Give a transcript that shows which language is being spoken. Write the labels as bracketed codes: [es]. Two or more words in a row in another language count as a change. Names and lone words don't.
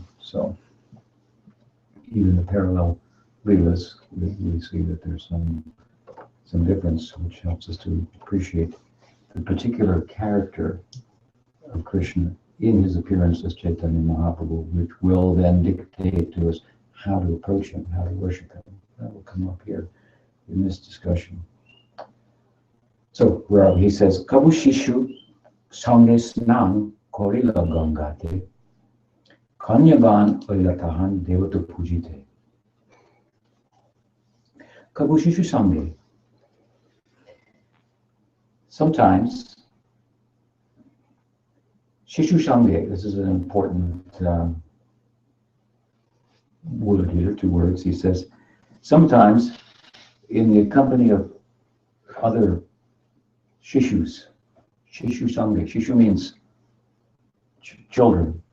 [en] So even the parallel Leelas, we see that there's some difference, which helps us to appreciate the particular character of Krishna in his appearance as Chaitanya Mahaprabhu, which will then dictate to us how to approach him, how to worship him. That will come up here in this discussion. So where he says, [bn] কভু শিশু সঙ্গে স্নান করিলা গঙ্গাতে কন্যাগণ আইলা তাহাঁ দেবতা পূজিতে. কভু শিশু সঙ্গে. [en] Sometimes [bn] শিশু সঙ্গে, [en] this is an important word here, 2 words. He says, sometimes in the company of other Shishus, [bn] শিশু সঙ্গে, [en] Shishu means children.